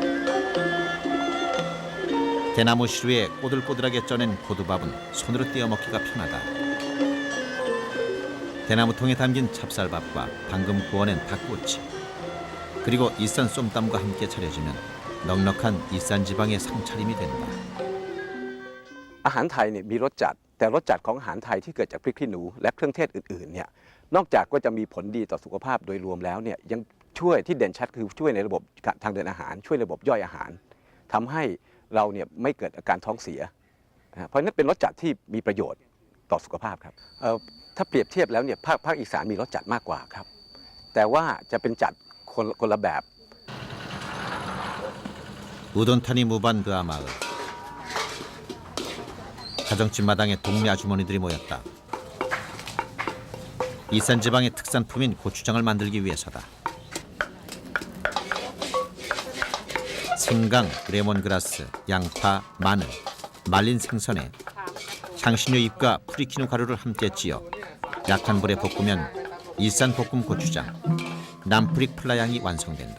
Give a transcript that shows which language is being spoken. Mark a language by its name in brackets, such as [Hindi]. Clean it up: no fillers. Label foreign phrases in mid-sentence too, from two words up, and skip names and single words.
[Korean] 대나무 시루에 꼬들꼬들하게 쪄낸 고두밥은 손으로 떼어 먹기가 편하다. 대나무통에 담긴 찹쌀밥과 방금 구워낸 닭꼬치, 그리고 이산 쏨땀과 함께 차려지면 넉넉한 이산 지방의 상차림이 된다. [Thai] อาหารไทยเนี่ยมีรสจัดแต่รสจัดของอาหารไทยที่เกิดจากพริกขี้หนูและเครื่องเทศอื่นๆเนี่ยนอกจากก็จะมีผลดีต่อสุขภาพโดยรวมแล้วเนี่ยยังช่วยที่เด่นชัดคือช่วยในระบบทางเดินอาหารช่วยระบบย่อยอาหารทำให้เราเนี่ยไม่เกิดอาการท้องเสียเพราะฉะนั้นเป็นรสจัดที่มีประโยชน์ต่อสุขภาพครับถ้าเปรียบเทียบแล้วเนี่ยภาคอีสานมีรสจัดมากกว่าครับแต่ว่าจะเป็นจัดคนละแบบ [Korean] 우돈탄이 무반그아 마을. 가정집 마당에 동네 아주머니들이 모였다. 이산 지방의 특산품인 고추장을 만들기 위해서다. 생강, 레몬그라스, 양파, 마늘, 말린 생선에 향신료 잎과 프리키누 가루를 함께 찌어 약한 불에 볶으면 일산 볶음 고추장, 남프릭 플라양이 완성된다.